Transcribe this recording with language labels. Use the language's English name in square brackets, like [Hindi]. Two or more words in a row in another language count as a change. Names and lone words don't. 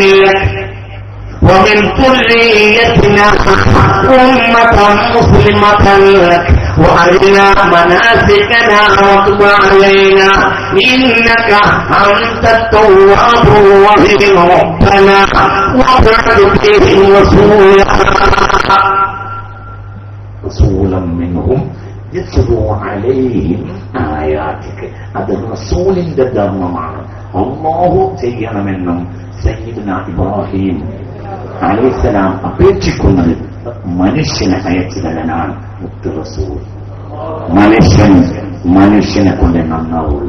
[Arabic] لك ومن ذريتنا أمة مسلمة لك وأرنا مناسكنا وتب علينا إنك أنت التواب الرحيم ربنا وابعث فيهم رسولا منهم يتلو عليهم آياتك [Malayalam] അത് റസൂലിന്റെ ധർമ്മമാണ്. അല്ലാഹു ചെയ്യണമെന്നും സയ്യിദുനാ ഇബ്രാഹിം അലൈഹിസ്സലാം അപേക്ഷിക്കുന്നത് മനുഷ്യനെ അയച്ചു തരാനാണ് മുത്ത് റസൂൽ. മനുഷ്യനെ കൊണ്ട് നന്നാവുള്ളൂ.